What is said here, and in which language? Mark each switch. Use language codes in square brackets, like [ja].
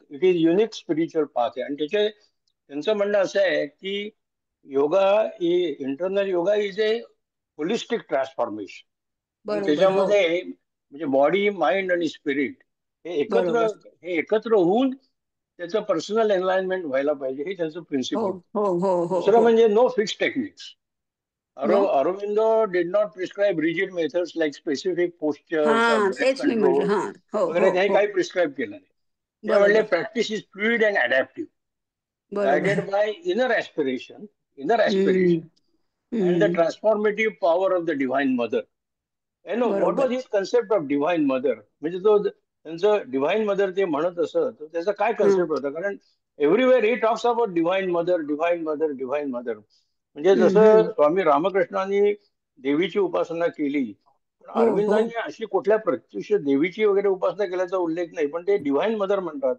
[en] it is unique spiritual path [mr] आहे. आणि त्यांचं म्हणणं असं आहे की [en] Yoga internal yoga is a holistic transformation. [mr] त्याच्यामध्ये म्हणजे बॉडी, माइंड आणि स्पिरिट हे एकत्र होऊन त्याचं पर्सनल एनलाइनमेंट व्हायला पाहिजे, हे त्यांचं प्रिन्सिपल. [en] दुसरं म्हणजे no fix techniques. Aurobindo did not prescribe rigid methods like specific postures or breath control वगैरे, [mr] नाही काही प्रिस्क्राईब केलं नाही. ते म्हणले [en] Practice is fluid and adaptive, guided by inner aspiration and the transformative power of the divine mother. What was his concept of divine mother? [mr] म्हणजे तो त्यांचं डिव्हाइन मदर ते म्हणत असत, त्याचा काय कन्सेप्ट होता? कारण [en] everywhere he talks about divine mother, [mr] divine mother, divine mother. म्हणजे हम्म, जसं हम्म. स्वामी रामकृष्णांनी देवीची उपासना केली, पण हो हो अरविंदांनी अशी कुठल्या प्रत्यक्ष देवीची वगैरे उपासना केल्याचा उल्लेख नाही, पण ते डिव्हाइन मदर म्हणतात.